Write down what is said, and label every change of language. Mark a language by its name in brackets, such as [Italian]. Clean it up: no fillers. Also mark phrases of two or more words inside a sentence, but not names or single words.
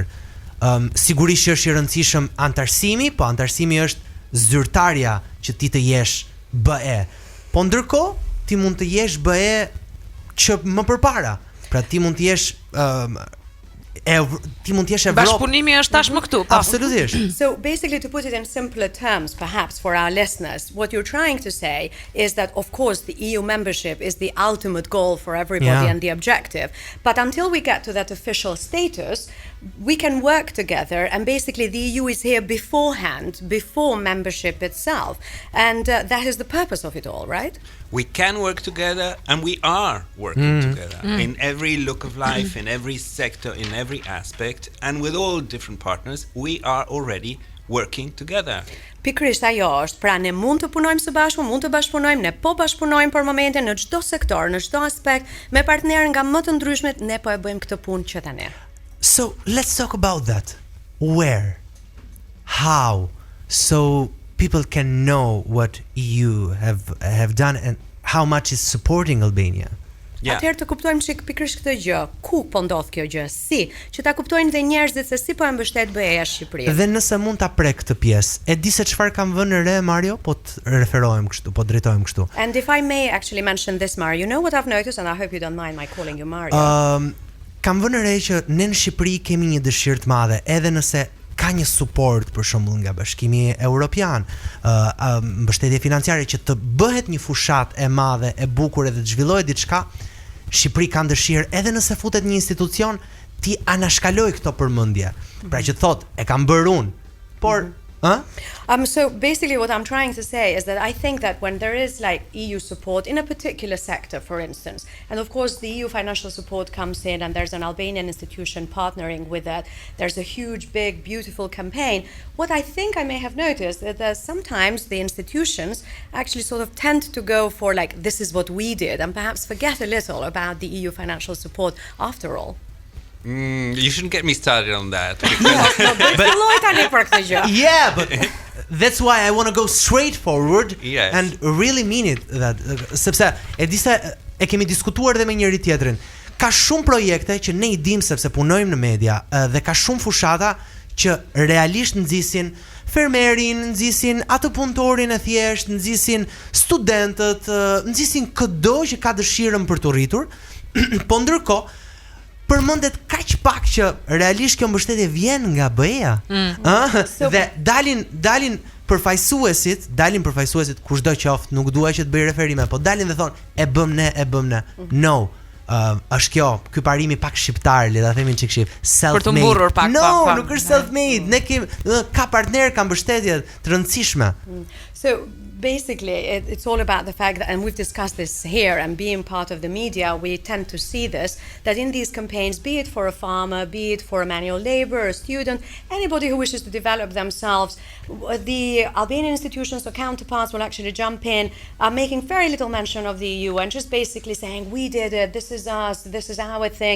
[Albanian] Sigurisht që është i rëndësishëm antarësimi, po antarësimi është zyrtarja që ti të jesh BE. Po ndërkohë ti mund të jesh BE që më përpara. Pra ti mund të jesh Evropa. Bashkëpunimi është tashmë këtu. Absolutisht. [English] So basically, to put it in simpler terms, perhaps for our listeners, what you're trying to say is that, of course, the EU membership is the ultimate goal for everybody and the objective. But until we get to that official status, we can work together, and basically the EU is here beforehand, before membership itself, and that is the purpose of it all, right? We can work together, and we are working together in every look of life, in every sector, in every aspect, and with all different partners, we are already working together. [Albanian] Pikërisht ajo është, pra ne mund të punojmë së bashku, mund të bashkëpunojmë, ne po bashkëpunojmë për momentin në çdo sektor, në çdo aspekt, me partnerë nga më të ndryshmet, ne po e bëjmë këtë punë që tani. [English] So let's talk about that. Where? How? So people can know what EU have done and how much is supporting Albania. Yeah. [Albanian] Atëherë të kuptojmë çik pikërisht këtë gjë. Ku po ndodh kjo gjë? Si? Që ta kuptojnë dhe njerëzit se si po e mbështet BE-ja Shqipërinë. Dhe nëse mund ta prek këtë pjesë, e di se çfarë kam vënë re Mario, po të referohem kështu, po drejtohem kështu. [English] And if I may actually mention this, Mario, you know what I've noticed, and I hope you don't mind my calling you Mario. [Albanian] Kam vënë re që ne në Shqipëri kemi një dëshirë të madhe, edhe nëse ka një suport për shembull nga Bashkimi Evropian, mbështetje financiare që të bëhet një fushat e madhe, e bukur edhe të zhvillohet diçka, Shqipëri ka dëshirë edhe nëse futet një institucion ti anashkaloj këto përmendje. Pra që thot e kam bërë unë, por [English] So basically what I'm trying to say is that I think that when there is like EU support in a particular sector, for instance, and of course the EU financial support comes in and there's an Albanian institution partnering with that, there's a huge, big, beautiful campaign. What I think I may have noticed is that sometimes the institutions actually sort of tend to go for like, this is what we did, and perhaps forget a little about the EU financial support after all. You shouldn't get me started on that. Yeah, but that's why I want to go straight forward and really mean it that [Albanian] sepse e di se e kemi diskutuar edhe me njëri tjetrin. Ka shumë projekte që ne i dim sepse punojmë në media dhe ka shumë fushata që realisht nxisin fermerin, nxisin atë punëtorin e thjesht, nxisin studentët, nxisin çdo që ka dëshirën për të rritur, po ndërkohë përmendet kaq pak që realisht kjo mbështetje vjen nga BE-ja. Dhe dalin përfaqësuesit kushdo qoftë, nuk dua që të bëj referime, po dalin dhe thonë e bëm ne. [English] No. [Albanian] Është kjo, ky parimi pak shqiptar, le ta themi çik shqip. Për të mburrur pak. Nuk është self-made. Ne kemi ka partner, ka mbështetje të rëndësishme. [English] So basically, it's all about the fact that, and we've discussed this here, and being part of the media, we tend to see this, that in these campaigns, be it for a farmer, be it for a manual laborer, a student, anybody who wishes to develop themselves, the Albanian institutions or counterparts will actually jump in, making very little mention of the EU and just basically saying, we did it, this is us, this is our thing.